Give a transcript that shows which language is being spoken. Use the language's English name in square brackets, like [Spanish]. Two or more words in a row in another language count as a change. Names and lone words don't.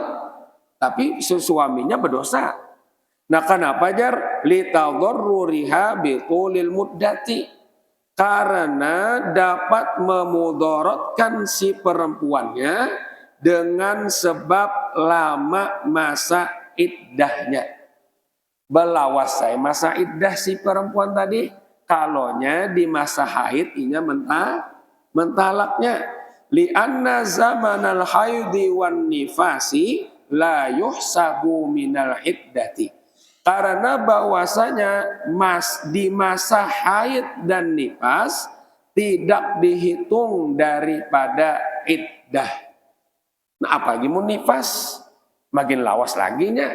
[Banjar] Tapi suaminya berdosa. Nah, kenapa jar? [Arabic] لتضررها بطول المدة. [Indonesian] Karena dapat memudaratkan si perempuannya dengan sebab lama masa iddahnya. [Banjar] Belawasai masa iddah si perempuan tadi. Kalonya di masa haid inya mentalaknya. [Arabic] لأن زمان الحيض والنفاس لا يحسب من العدة. [Indonesian] Karena bahwasanya di masa haid dan nifas tidak dihitung daripada iddah. [Banjar] Nah, apalagi mau nifas makin lawas lagi nya.